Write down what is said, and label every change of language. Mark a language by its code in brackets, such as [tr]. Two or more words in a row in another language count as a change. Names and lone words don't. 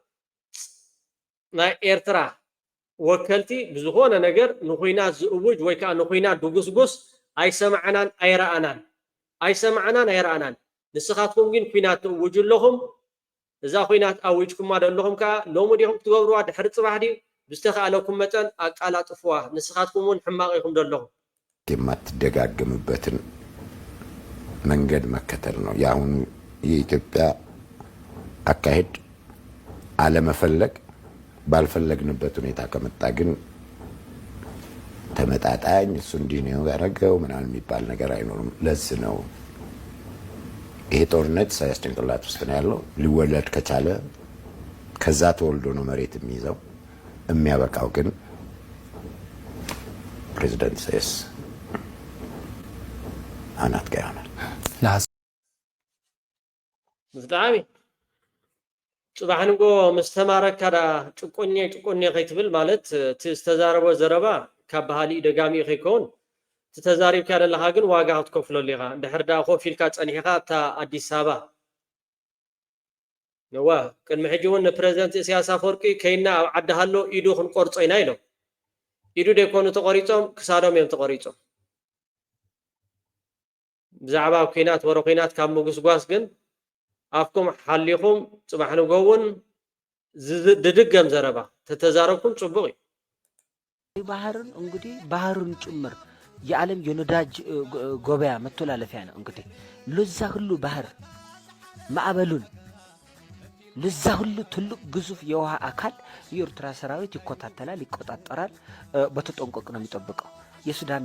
[ti] ናይ ኤርትራ ወከልቲ ብዝኾነ ነገር ንኩናት ዝእውጅ ወይ ከዓ ንኩናት ድጉስጉስ ኣይሰማዕናን ኣይረኣናን ንስኻትኩም ግን ኩናት ትእውጁ ኣለኹም እዛ ኩናት ኣውጅኩማ ዘለኹም ከዓ ሎሚ ዲኹም ክትገብርዋ ድሕሪ ፅባሕ ድዩ ብዝተኸኣለኩም መጠን ኣቃላጥፍዋ ንስኻትኩም እውን ሕማቕ ኢኹም ዘለኹም [am] የማትደጋግምበትን መንገድ መከተል ነው። የአሁኑ የኢትዮጵያ አካሄድ አለመፈለግ ባልፈለግንበት ሁኔታ ከመጣ ግን ተመጣጣኝ እሱ እንዲህ ነው ያደረገው ምናምን የሚባል ነገር አይኖርም። ለዚህ ነው ይሄ ጦርነት ኢሳያስ ጭንቅላት ውስጥ ነው ያለው። ሊወለድ ከቻለ ከዛ ተወልዶ ነው መሬት የሚይዘው። የሚያበቃው ግን ፕሬዚደንት ኢሳያስ አናት ጋር ይሆናል። [ti] ብጣዕሚ ፅባሕ ንጎ ምስ ተማረካ ዳ ጭቆኔ ከይትብል ማለት እቲ ዝተዛረቦ ዘረባ ካብ ባህሊ ደጋሚ ከይከውን እቲ ተዛሪብካ ዘለካ ግን ዋጋ ክትከፍለሉ ኢኻ እንድሕር ዳ ኮፍ ኢልካ ፀኒሕካ እታ ኣዲስ ኣበባ ነዋ ቅድሚ ሕጂ እውን ንፕሬዚደንት ኢሳያስ ኣፈወርቂ ከይና ኣብ ዓዲ ሃሎ ኢዱ ክንቆርፆ ኢና ኢሎም ኢዱ ደይኮኑ ተቆሪፆም ክሳዶም እዮም ተቆሪፆም ብዛዕባ ኩናት ወረ ኩናት ካብ ምግስጓስ ግን ኣፍኩም ሓሊኹም ፅባሕ ንጎ እውን ድድገም ዘረባ ተተዛረብኩም ፅቡቅ እዩ። [am] ባህርን እንግዲህ ባህርን ጭምር የዓለም የነዳጅ ገበያ መተላለፊያ ነው። እንግዲህ ለዛ ሁሉ ባህር ማዕበሉን ለዛ ሁሉ ትልቅ ግዙፍ የውሃ አካል የኤርትራ ሰራዊት ይከታተላል፣ ይቆጣጠራል። በተጠንቀቅ ነው የሚጠብቀው። የሱዳን